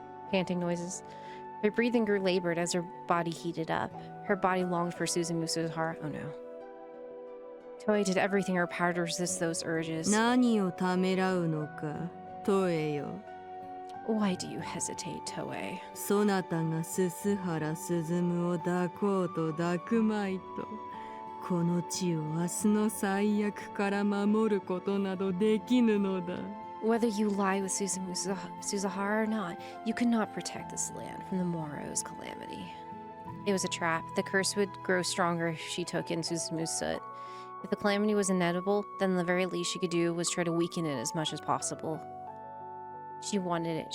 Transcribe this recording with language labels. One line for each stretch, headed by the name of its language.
English: Panting noises. Her breathing grew labored as her body heated up. Her body longed for Suzumu's heart. Oh no. Toei did everything in her power to resist those urges.
Japanese: 何をためらうのか、トエよ。
English: Why do you hesitate, Toei?
Japanese: そなたがススハラスズムを抱こうと抱くまいと、この地を明日の最悪から守ることなどできぬのだ。
English: Whether you lie with Suzuhara or not, you cannot protect this land from the morrow's calamity. It was a trap. The curse would grow stronger if she took in Suzumu's soot. If the calamity was inevitable, then the very least she could do was try to weaken it as much as possible. She wanted it.